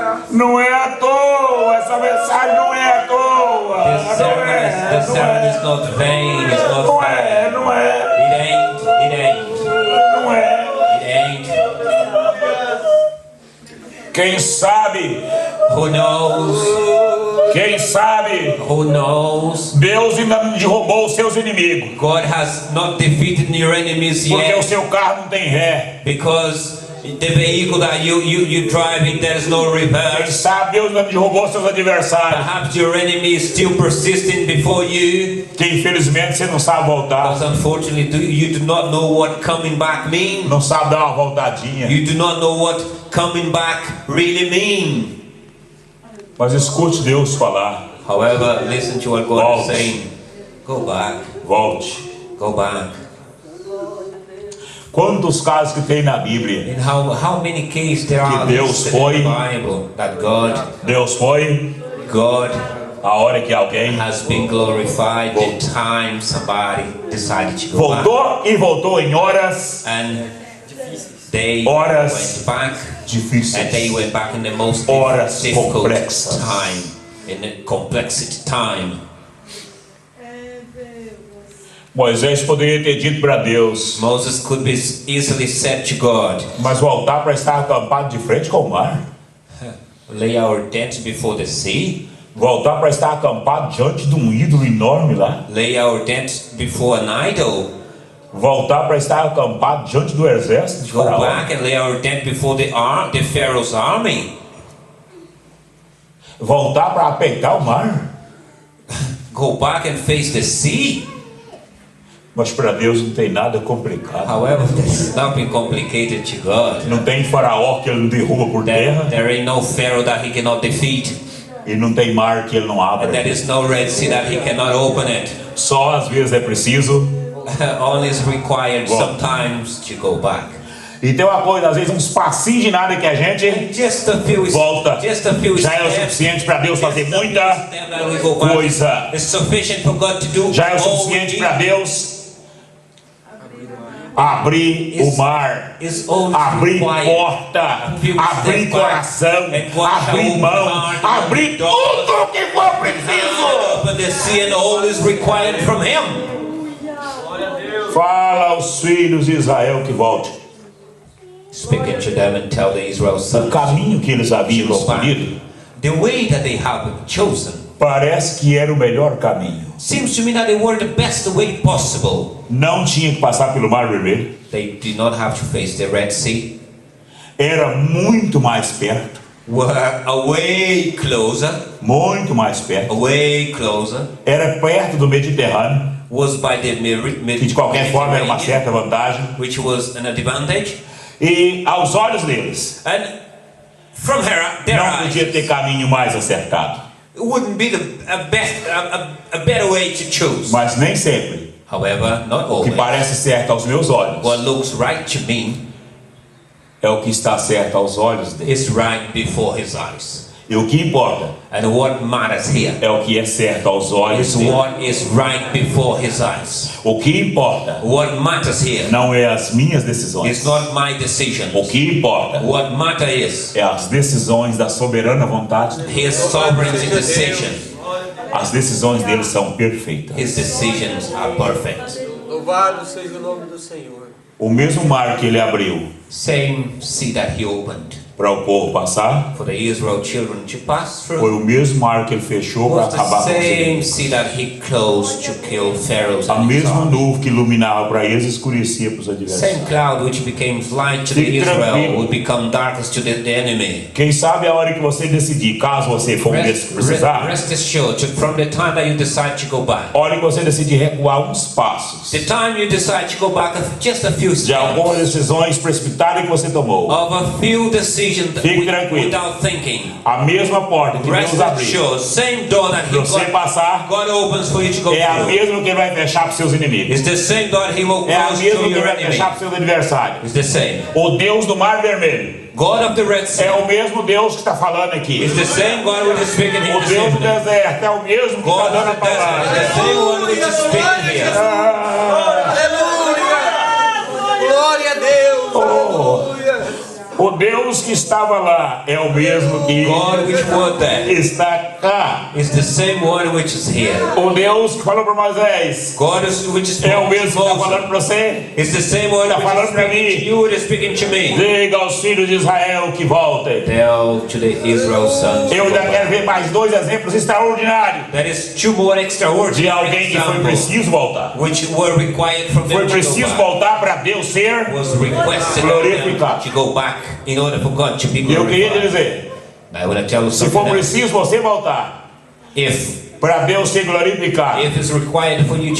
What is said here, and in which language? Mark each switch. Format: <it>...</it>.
<pt>Não é à toa, essa mensagem não é à toa.</pt> <en>The sermon is not vain, it's not</en> <pt>Não</pt> <en>vain.</en> <pt>é, não é,</pt> <en>It ain't.</en> <pt>não é.</pt> <en>It ain't.</en> <pt>Quem sabe,</pt> <en>Who knows?</en> <pt>quem sabe,</pt> <en>Who knows?</en> <pt>Deus ainda não derrubou os seus inimigos.</pt> <en>God has not defeated your enemies</en> <pt>Porque o</pt> <en>yet,</en> <pt>seu carro não tem ré.</pt> <en>because the vehicle that you drive in, there is no</en> <pt>Quem</pt> <en>reverse.</en> <pt>sabe, Deus ainda não derrubou seus adversários.</pt> <en>Perhaps your enemy is still persisting before you,</en> <pt>Que infelizmente você não sabe voltar.</pt> <en>because unfortunately you do not know what coming back means.</en> <pt>Não sabe dar uma voltadinha.</pt> <en>You do not know what coming back really means.</en> <pt>Mas escute Deus falar.</pt> <en>However, listen to what God is</en> <pt>Volte.</pt> <en>saying. Go back.</en> <pt>Volte.</pt> <en>Go back.</en> <pt>Quantos casos que tem na Bíblia?</pt> <en>And how many cases there are</en> <pt>Deus</pt> <en>listed in</en> <pt>foi-</pt> <en>the Bible that</en> <pt>Deus foi</pt> <en>God</en> <pt>a hora que alguém</pt> <en>has been glorified the time somebody decided to go back.</en> <pt>voltou e voltou em horas</pt> <en>And they</en> <pt>Horas</pt> <en>went back,</en> <pt>difíceis.</pt> <en>and they went back in the most</en> <pt>Horas</pt> <en>difficult</en> <pt>complexas.</pt> <en>time, in the complexity time.</en> <pt>Moisés poderia ter dito para Deus,</pt> <en>Moses could be easily said to God,</en> <pt>mas voltar para estar acampado de frente com o mar?</pt> <en>lay our tent before the sea,</en> <pt>Voltar para estar acampado diante de um ídolo enorme lá?</pt> <en>lay our tent before an idol,</en> <pt>Voltar para estar acampado diante do exército de</pt> <en>go</en> <pt>Faraó?</pt> <en>back and lay our tent before the Pharaoh's army,</en> <pt>Voltar para apeitar o mar?</pt> <en>go back and face the sea.</en> <pt>Mas para Deus não tem nada complicado.</pt> <en>However, there's nothing complicated to God.</en> <pt>Não tem Faraó que ele não derruba por terra.</pt> <en>There ain't no Pharaoh that he cannot defeat.</en> <pt>E não tem mar que ele não</pt> <en>And there</en> <pt>abra.</pt> <en>is no Red Sea that he cannot open it.</en> <pt>Só às vezes é preciso.</pt> <en>Only is required</en> <pt>Bom.</pt> <en>sometimes to go back.</en> <pt>E tem uma coisa, às vezes uns passinhos de nada que a gente</pt> <en>Just a few</en> <pt>volta.</pt> <en>Just a few</en> <pt>Já é o</pt> <en>steps.</en> <pt>suficiente para Deus fazer muita</pt> <en>Step that we go back.</en> <pt>coisa.</pt> <en>It's sufficient for God to do</en> <pt>Já é o</pt> <en>all we</en> <pt>suficiente</pt> <en>need.</en> <pt>para Deus abrir o mar,</pt> <en>Is only</en> <pt>abrir</pt> <en>required.</en> <pt>porta, abrir coração, abrir mão, abrir tudo o que for preciso.</pt> <en>Open the sea, and all is required from Him.</en> <pt>Fala aos filhos de Israel que volte.</pt> <en>Speaking to them and tell the Israel</en> <pt>O</pt> <en>sons,</en> <pt>caminho que eles haviam escolhido</pt> <en>the way that they have chosen</en> <pt>parece que era o melhor caminho.</pt> <en>seems to me that they were the best way possible.</en> <pt>Não tinha que passar pelo Mar Vermelho.</pt> <en>They did not have to face the Red Sea.</en> <pt>Era muito mais perto,</pt> <en>Were way closer,</en> <pt>muito mais perto.</pt> <en>way closer.</en> <pt>Era perto do Mediterrâneo,</pt> <en>Was by the</en> <pt>que de qualquer forma era uma</pt> <en>Mediterranean,</en> <pt>certa vantagem.</pt> <en>which was an advantage.</en> <pt>E aos olhos deles,</pt> <en>And from their</en> <pt>não</pt> <en>eyes,</en> <pt>podia ter caminho mais acertado.</pt> <en>it wouldn't be a better way to choose.</en> <pt>Mas nem sempre.</pt> <en>However, not</en> <pt>O que</pt> <en>always.</en> <pt>parece certo aos meus olhos</pt> <en>What looks right to me</en> <pt>é o que está certo aos olhos deles.</pt> <en>is right before His eyes.</en> <pt>E o que importa</pt> <en>And what matters here</en> <pt>é o que é certo aos olhos</pt> <en>is</en> <pt>dele.</pt> <en>what is right before his eyes.</en> <pt>O que importa</pt> <en>What matters here</en> <pt>não é as minhas decisões.</pt> <en>is not my decision.</en> <pt>O que importa</pt> <en>What matters is</en> <pt>é as decisões da soberana vontade dele.</pt> <en>his sovereignty decision.</en> <pt>As decisões dele são perfeitas.</pt> <en>His decisions are perfect.</en> <pt>Louvado seja o nome do Senhor. O mesmo mar que ele abriu</pt> <en>Same sea that he opened</en> <pt>para o povo passar</pt> <en>for the Israel children to pass</en> <pt>foi</pt> <en>through</en> <pt>o mesmo mar que ele fechou para</pt> <en>was</en> <pt>acabar</pt> <en>the</en> <pt>com os</pt> <en>same</en> <pt>inimigos.</pt> <en>sea that he closed to kill Pharaoh's</en> <pt>A</pt> <en>and his</en> <pt>mesma</pt> <en>army.</en> <pt>nuvem que iluminava para eles escurecia para os</pt> <en>Same</en> <pt>adversários.</pt> <en>cloud which became light to the</en> <pt>Fique</pt> <en>Israel</en> <pt>tranquilo.</pt> <en>would become darkness to the enemy.</en> <pt>Quem sabe a hora que você decidir, caso você for precisar,</pt> <en>Rest assured, from the time that you decide to go back,</en> <pt>a hora que você decidir recuar uns passos</pt> <en>the time you decide to go back just a few</en> <pt>de algumas</pt> <en>steps</en> <pt>decisões precipitadas que você tomou,</pt> <en>of a few decisions</en> <pt>Fique tranquilo.</pt> <en>without thinking,</en> <pt>a mesma porta que</pt> <en>rest</en> <pt>Deus abriu</pt> <en>assured, same door that</en> <pt>para você passar</pt> <en>God opens for you to go</en> <pt>é a</pt> <en>through.</en> <pt>mesma que ele vai fechar para os seus inimigos.</pt> <en>It's the same door he will</en> <pt>É a</pt> <en>close</en> <pt>mesma</pt> <en>to</en> <pt>que ele</pt> <en>your</en> <pt>vai</pt> <en>enemy.</en> <pt>fechar para os seus adversários.</pt> <en>It's the same.</en> <pt>O Deus do Mar Vermelho</pt> <en>God of the Red Sea</en> <pt>é o mesmo Deus que está falando aqui.</pt> <en>is the same God which is speaking here</en> <pt>O</pt> <en>this</en> <pt>Deus do</pt> <en>evening.</en> <pt>deserto é o mesmo que está</pt> <en>God</en> <pt>dando a</pt> <en>of the desert is the same one which is speaking here.</en> <pt>Aleluia! Glória a Deus! Aleluia! O Deus que estava lá é o mesmo que</pt> <en>God which was there</en> <pt>está cá.</pt> <en>is the same one which is here.</en> <pt>O Deus que falou para Moisés</pt> <en>God which is</en> <pt>é o mesmo que está</pt> <en>Moses</en> <pt>falando para você.</pt> <en>is the same one</en> <pt>Está</pt> <en>which</en> <pt>falando</pt> <en>is</en> <pt>para</pt> <en>speaking to</en> <pt>mim.</pt> <en>you, which is speaking to me.</en> <pt>Diga aos filhos de Israel que voltem.</pt> <en>Tell to the Israel sons.</en> <pt>Eu ainda quero ver mais dois exemplos extraordinários</pt> <en>That is two more</en> <pt>de</pt> <en>extraordinary</en> <pt>alguém que foi</pt> <en>examples</en> <pt>preciso voltar.</pt> <en>which were required from them</en> <pt>Foi</pt> <en>to</en> <pt>preciso</pt> <en>go back.</en> <pt>voltar para Deus ser.</pt> <en>Was requested of them to go back in order for God to be</en> <pt>E eu queria te</pt> <en>glorified.</en> <pt>dizer,</pt> <en>I want to tell you</en> <pt>se for</pt> <en>something else.</en> <pt>preciso você voltar</pt> <en>If</en> <pt>para Deus ser glorificado,</pt> <en>it's required for you to go</en>